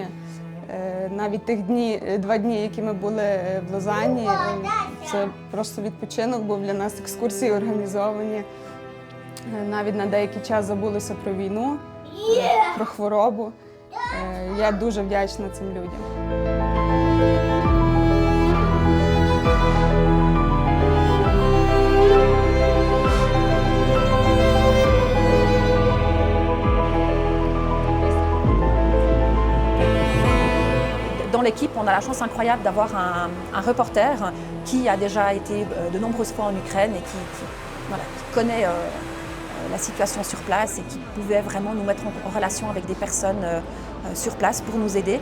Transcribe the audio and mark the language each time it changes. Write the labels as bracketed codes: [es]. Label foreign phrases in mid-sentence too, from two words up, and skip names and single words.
[uk] Навіть тих 2 дні, які ми були в Лозанні, це просто відпочинок був для нас, екскурсії організовані. Навіть на деякий час забулися про війну, про хворобу. Я дуже вдячна цим людям. [fr] Dans l'équipe, on a la chance incroyable d'avoir un reporter qui a déjà été de nombreuses fois en Ukraine et qui connaît la situation sur place et qui pouvait vraiment nous mettre en relation avec des personnes sur place pour nous aider.